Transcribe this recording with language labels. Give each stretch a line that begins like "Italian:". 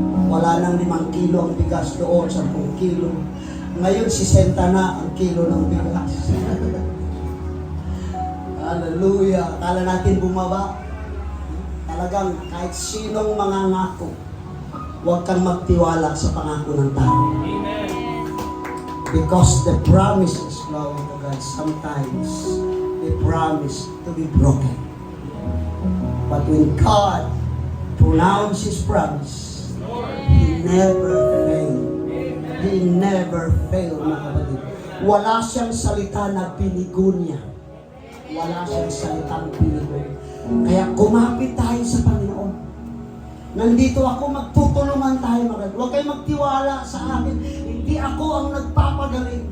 Filipino: Wala nang 5 kilo ang bigas doon, 10 kilo. Ngayon, 60 na ang kilo ng bigas. Hallelujah. Akala natin bumaba. Talagang kahit sinong mangangako, huwag kang magtiwala sa pangako ng tao.
English: Because the promises, glory to God, sometimes they promise to be broken. But when God pronounces His promise, He never failed. He never failed, mga kapatid.
Filipino: Wala siyang salita na binigo niya. Wala siyang salitang binigo. Kaya kumapit tayo sa Panginoon. Nandito ako, magtutulungan tayo, mga kapatid. Huwag kayong magtiwala sa akin. Hindi ako ang nagpapagaling.